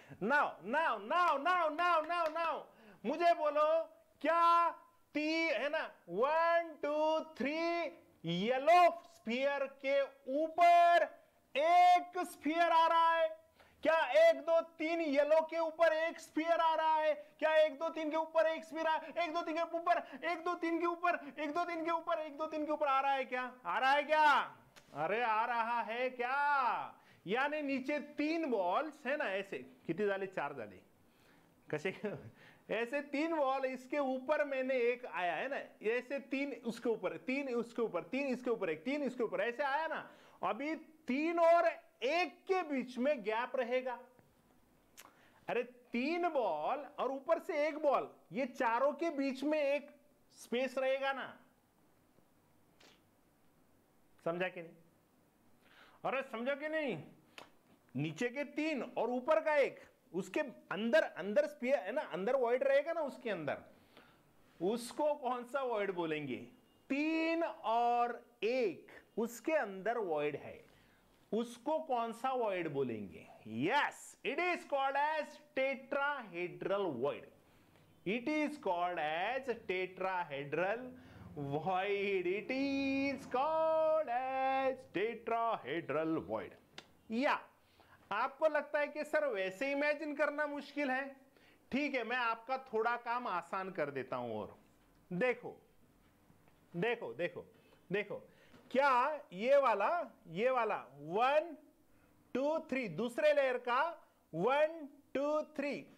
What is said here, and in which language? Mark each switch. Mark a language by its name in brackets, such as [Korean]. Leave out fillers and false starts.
[Hindi] Now now now now now now now मुझे बोलो, क्या है ना 1 2 3 येलो स्फीयर के ऊपर एक स्फीयर आ रहा है? क्या 1 2 3 येलो के ऊपर एक स्फीयर आ रहा है? क्या 1 2 3 के ऊपर एक स्फीयर आ, 1 2 3 के ऊपर, 1 2 3 के ऊपर, 1 2 3 के ऊपर, 1 2 3 के ऊपर आ रहा है क्या? आ रहा है क्या? अरे आ रहा है क्या? यानी नीचे 3 बॉल्स है ना, ऐसे [Marathi] किती झाले? 4 झाले. कसे? [Hindi] ऐसे 3 बॉल, इसके ऊपर मैंने एक आया है ना, ऐसे 3 उसके ऊपर, 3 उसके ऊपर, 3 इसके ऊपर, एक 3 इसके ऊपर, ऐसे आया ना. अभी 3 और 1 के बीच में गैप रहेगा. अरे 3 बॉल और ऊपर से 1 बॉल, ये चारों के बीच में एक स्पेस रहेगा ना. समझा कि नहीं? अरे समझा कि नहीं? नीचे के 3 और ऊपर का 1, उसके अंदर अंदर स्फीयर है ना, अंदर वॉइड रहेगा ना, उसके अंदर, उसको कौन सा वॉइड बोलेंगे? 3 और 1 उसके अंदर वॉइड है, उसको कौन सा वॉइड बोलेंगे? [English] Yes, it is called as tetrahedral void. It is called as tetrahedral void. It is called as tetrahedral void. [Hindi] या आपको लगता है कि सर वैसे इमेजिन करना मुश्किल है? ठीक है, मैं आपका थोड़ा काम आसान कर देता हूं. और देखो देखो देखो देखो, क्या ये वाला 1 2 3 दूसरे लेयर का 1 2 3